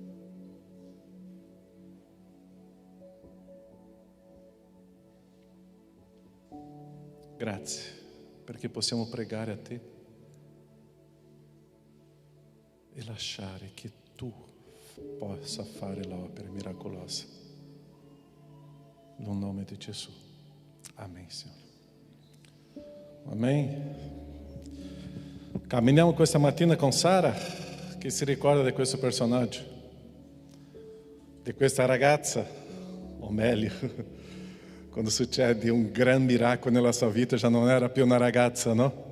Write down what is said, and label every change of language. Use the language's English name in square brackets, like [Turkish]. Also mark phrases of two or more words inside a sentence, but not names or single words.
[Italian] Grazie, perché possiamo pregare a Te e lasciare che Tu possa fare l'opera miracolosa. No nome di Gesù. [Portuguese] Amém, Senhor. Amém. [Italian] Camminiamo questa mattina con Sara, che si ricorda di questo personaggio, di questa ragazza, o meglio, quando succede un gran miracolo nella sua vita, già non era più una ragazza, no?